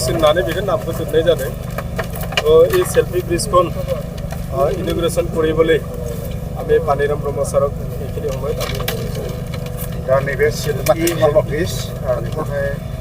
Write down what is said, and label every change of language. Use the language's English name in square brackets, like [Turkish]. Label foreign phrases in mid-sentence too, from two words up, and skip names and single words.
[Bodo] होननानै बेखौ नामखौ दोननाय जादों [Assamese] এই সেলফি ব্রিজখন ইনগ্রেশন কৰিবলৈ আমি পানিৰাম ব্ৰহ্ম ছাৰক এইখিনি সময়ত আমি [Bodo] दा नैबे सेल्फि ब्रिज बेखौहाय